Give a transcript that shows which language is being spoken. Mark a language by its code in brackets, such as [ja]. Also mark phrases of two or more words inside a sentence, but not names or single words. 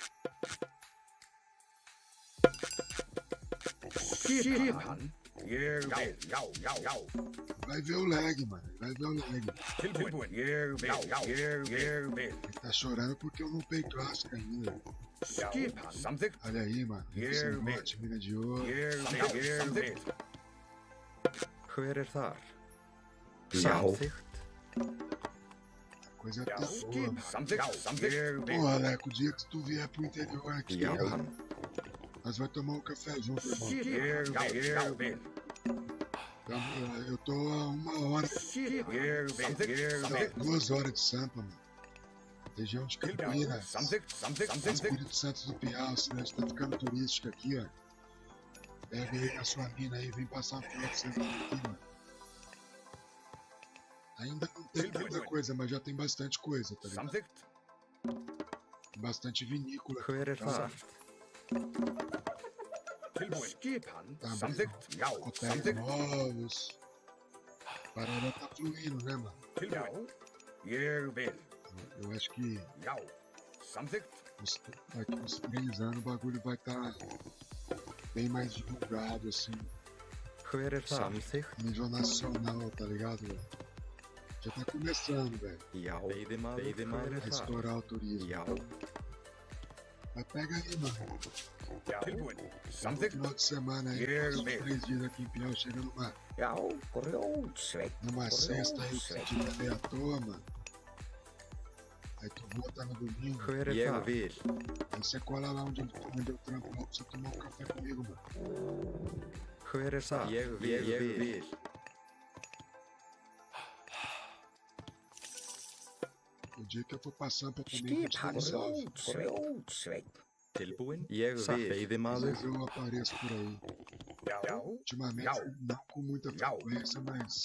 [pt] Vai ver o lag, mano. Vai ver o lag. Ele tá chorando porque eu não peguei clássica ainda. Olha aí, mano. Esse bote, mina de ouro. [is] hver þar? Samþykkt, [pt] A coisa tá boa. Porra, Leco, o dia que tu vier pro interior aqui, já, cara, nós vamos tomar um café junto, irmão. Então, eu tô a 1 hora, 2 horas de Sampa, mano. Região de Campinas, Espírito Santo do Piau, cidade tá ficando turística aqui, ó. Pega aí a sua mina aí, vem passar uma foto você aqui, mano. Ainda não tem tanta coisa, mas já tem bastante coisa, tá ligado? Tem bastante vinícola. [is] hver þar? Tilbúin. Skipan. [pt] Tá, [is] Samþykkt. Já. [pt] Botar [is] Samþykkt. [pt] novos. Parada tá fluindo, né, mano? [is] Tilbúin. Ég vil. [pt] Eu acho que [is] Já. Samþykkt. [pt] daqui uns 3 anos o bagulho vai estar bem mais divulgado, assim, [is] Hver er það? Samþykkt. [pt] nível nacional, tá ligado, velho? Já tá começando, velho, [is] Já. Veiðimaður. Hver [pt] a [is] er það? [pt] estourar o turismo. [is] Já. [pt] Mas pega aí, mano. [is] Já. Tilbúin. [pt] No [is] Samþykkt. [pt] final de semana aí, Eu passa uns mesmo. 3 dias aqui em Piau, chega [is] Já. Grjótsveit. [pt] numa sexta aí que você tiver meio à toa, mano. Aí tu volta no domingo, [is] Hver er það? Ég vil. [pt] aí você cola lá onde eu trampo lá pra você tomar um café comigo, mano. [is] Hver er það? Ég vil. [pt] O dia que eu for passando pra comer, [is] Skipan. [pt] um salve. [is] Grjótsveit. Tilbúin. Ég vil. [pt] Às [is] Veiðimaður. [pt] vezes eu apareço por aí. [is] Já. [pt] Ultimamente, [is] Já. [pt] não com muita [is] Já. [pt] frequência, mas